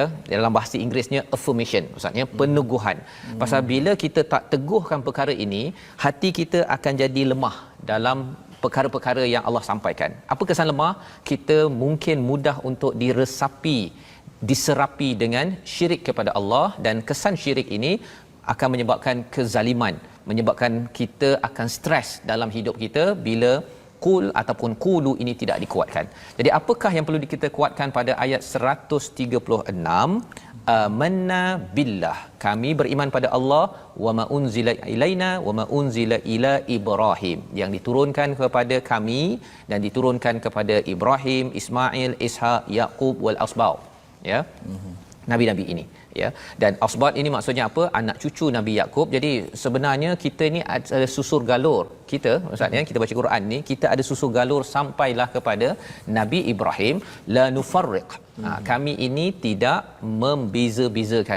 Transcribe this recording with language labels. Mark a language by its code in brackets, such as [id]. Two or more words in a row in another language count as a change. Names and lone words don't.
[ms] Dalam bahasa Inggerisnya affirmation, maksudnya peneguhan. Pasal bila kita tak teguhkan perkara ini, hati kita akan jadi lemah dalam perkara-perkara yang Allah sampaikan. Apa kesan lemah? Kita mungkin mudah untuk diserapi dengan syirik kepada Allah, dan kesan syirik ini akan menyebabkan kezaliman, menyebabkan kita akan stres dalam hidup kita bila qul ataupun qulu ini tidak dikuatkan. Jadi apakah yang perlu kita kuatkan pada ayat 136? [ar] آمنا بالله, [ms] kami beriman pada Allah, [ar] وما أنزل إلينا وما أنزل إلى إبراهيم, [ms] yang diturunkan kepada kami dan diturunkan kepada Ibrahim, Ismail, Ishaq, Yaqub [ar] والأسباط [ms] ya. nabi-nabi ini, ya. Dan asbat ini maksudnya apa? Anak cucu Nabi Yakub. Jadi sebenarnya kita ni ada susur galur. Kita maksudnya kita baca Quran ni, kita ada susur galur sampailah kepada Nabi Ibrahim, [ar] لا نفرق. [ms] Kami ini tidak membeza-bezakan.